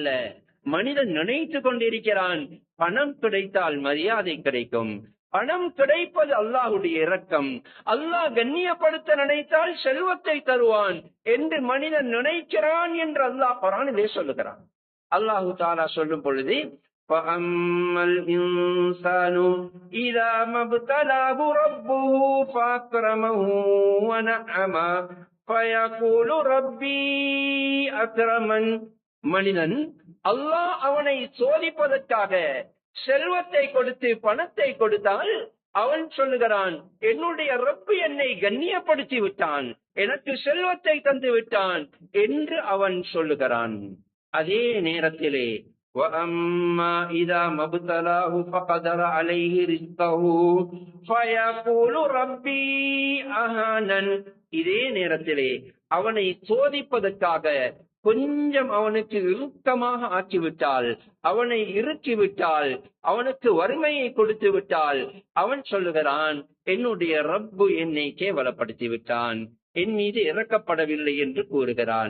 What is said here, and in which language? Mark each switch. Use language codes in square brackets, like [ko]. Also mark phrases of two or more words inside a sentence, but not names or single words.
[ta] மனிதன் நினைத்து கொண்டிருக்கிறான், பணம் கிடைத்தால் மரியாதை கிடைக்கும், பணம் கிடைப்பது அல்லாஹ்வுடைய இரக்கம், அல்லாஹ் கண்ணியப்படுத்த நினைத்தால் செல்வத்தை தருவான் என்று மனிதன் நினைக்கிறான் என்று அல்லாஹ் குர்ஆனிலே சொல்லுகிறான். [ar] الله تعالى [ta] சொல்லும் பொழுது, [ar] فَأَمَّا الْإِنسَانُ إِذَا مَا ابْتَلَاهُ رَبُّهُ فَأَكْرَمَهُ وَنَعَّمَهُ فَيَقُولُ رَبِّي أَكْرَمَنِ. [ta] மனிதன் அல்லாஹ் அவனை சோதிப்பதற்காக செல்வத்தை கொடுத்து பணத்தை கொடுத்தால் அவன் சொல்லுகிறான், என்னுடைய ரப்பு என்னை கண்ணியப்படுத்தி விட்டான், எனக்கு செல்வத்தை தந்து விட்டான் என்று அவன் சொல்லுகிறான். அதே நேரத்திலே [ar] وَأَمَّا إِذَا مَا ابْتَلَاهُ فَقَدَرَ عَلَيْهِ رِزْقَهُ فَيَقُولُ رَبِّي أَهَانَنِ. [ta] இதே நேரத்திலே அவனை சோதிப்பதற்காக கொஞ்சம் அவனுக்கு இறுக்கமாக ஆக்கிவிட்டால், அவனை இறுக்கிவிட்டால், அவனுக்கு வறுமையை கொடுத்து விட்டால் அவன் சொல்லுகிறான், என்னுடைய ரப்பு என்னை கேவலப்படுத்தி விட்டான், என் மீது இறக்கப்படவில்லை என்று கூறுகிறான்.